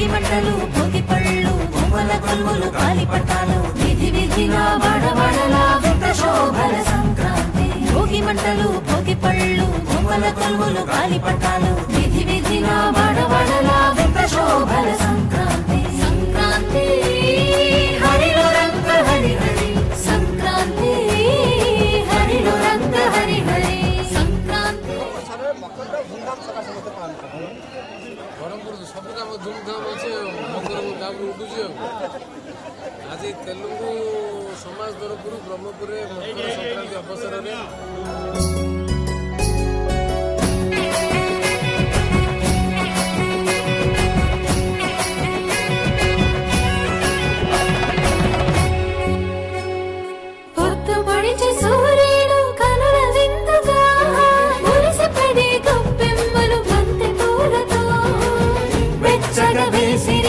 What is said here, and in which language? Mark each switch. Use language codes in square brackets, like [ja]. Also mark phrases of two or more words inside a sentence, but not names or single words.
[te] మంటలు భోగి పళ్ళు బొమ్మల కొలువులు కాలిపటాలు విధి విధిన వడవడలా వింత శోభల సంక్రాంతి భోగి మంటలు భోగి పళ్ళు బొమ్మల కొలువులు కాలిపటాలు విధి విధిన వడవడలా వింత శోభల సంక్రాంతి సంక్రాంతి హరిలో రంగ హరి హరి సంక్రాంతి హరిలో రంగ హరి హరి సంక్రాంతి [or] ବ୍ରହ୍ମପୁର ସବୁ କାମ ଧୁମଧାମ ଅଛି ମକର କାମ ଉଠୁଛି ଆଜି ତେଲୁଗୁ ସମାଜ ତରଫରୁ ବ୍ରହ୍ମପୁରରେ ମକର ସଂକ୍ରାନ୍ତି ଅବସରରେ [te] సూర్యుడు కనుల విందుగా మురిసిపడి గొప్పెమ్మలు బంతి పూలతో వెచ్చగా వేసిరి